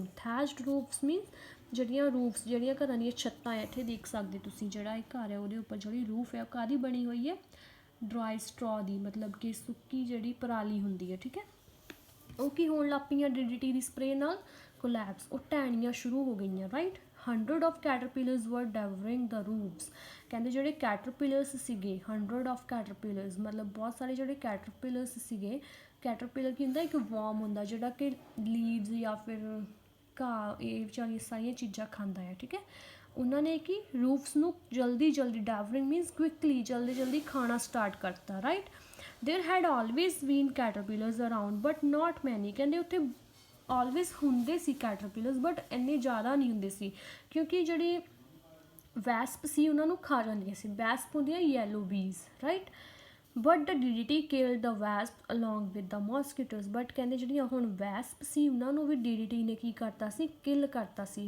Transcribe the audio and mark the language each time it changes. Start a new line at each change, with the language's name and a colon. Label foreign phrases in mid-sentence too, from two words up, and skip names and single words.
English: thatched roofs means
Punjabi: ਜਿਹੜੀਆਂ ਘਰਾਂ ਦੀਆਂ ਛੱਤਾਂ ਹੈ ਇੱਥੇ ਦੇਖ ਸਕਦੇ ਤੁਸੀਂ ਜਿਹੜਾ ਇਹ ਘਰ ਹੈ ਉਹਦੇ ਉੱਪਰ ਜਿਹੜੀ ਰੂਫ ਹੈ ਉਹ ਕਾਹਦੀ ਬਣੀ ਹੋਈ ਹੈ
English: dry straw
Punjabi: ਦੀ ਮਤਲਬ ਕਿ ਸੁੱਕੀ ਜਿਹੜੀ ਪਰਾਲੀ ਹੁੰਦੀ ਹੈ ਠੀਕ ਹੈ ਉਹ ਕੀ ਹੋਣ ਲੱਗ ਪਈਆਂ DDT ਦੀ ਸਪਰੇਅ ਨਾਲ ਕੋਲੈਪਸ ਉਹ ਢਹਿਣੀਆਂ ਸ਼ੁਰੂ ਹੋ ਗਈਆਂ ਰਾਈਟ।
English: 100 of caterpillars were devouring the roofs।
Punjabi: ਕਹਿੰਦੇ ਜਿਹੜੇ ਕੈਟਰਪਿਲਰਸ ਸੀਗੇ
English: 100 of caterpillars
Punjabi: ਮਤਲਬ ਬਹੁਤ ਸਾਰੇ ਜਿਹੜੇ ਕੈਟਰਪਿਲਰਸ ਸੀਗੇ। ਕੈਟਰਪਿਲਰ ਕੀ ਹੁੰਦਾ ਇੱਕ ਵਰਮ ਹੁੰਦਾ ਜਿਹੜਾ ਕਿ ਲੀਵਸ ਜਾਂ ਫਿਰ ਘਾਹ ਇਹ ਵਿਚਾਰੀਆਂ ਸਾਰੀਆਂ ਚੀਜ਼ਾਂ ਖਾਂਦਾ ਹੈ ਠੀਕ ਹੈ। ਉਹਨਾਂ ਨੇ ਕਿ ਰੂਫਸ ਨੂੰ ਜਲਦੀ
English: devouring means quickly
Punjabi: ਜਲਦੀ ਖਾਣਾ ਸਟਾਰਟ ਕਰਤਾ ਰਾਈਟ।
English: there had always been caterpillars around but not many.
Punjabi: ਕਹਿੰਦੇ ਉੱਥੇ ਆਲਵੇਜ਼ ਹੁੰਦੇ ਸੀ ਕੈਟਰਪਿਲਰਸ, ਬਟ ਇੰਨੇ ਜ਼ਿਆਦਾ ਨਹੀਂ ਹੁੰਦੇ ਸੀ ਕਿਉਂਕਿ ਜਿਹੜੀ ਵੈਸਪ ਸੀ ਉਹਨਾਂ ਨੂੰ ਖਾ ਜਾਂਦੀਆਂ ਸੀ।
English: ਵੈਸਪ ਹੁੰਦੀਆਂ yellow bees, right. But the DDT killed the wasp along with the mosquitoes.
Punjabi: ਬਟ ਕਹਿੰਦੇ ਜਿਹੜੀਆਂ ਹੁਣ ਵੈਸਪ ਸੀ ਉਹਨਾਂ ਨੂੰ ਵੀ DDT ਨੇ ਕੀ ਕਰਤਾ ਸੀ, ਕਿਲ ਕਰਤਾ ਸੀ।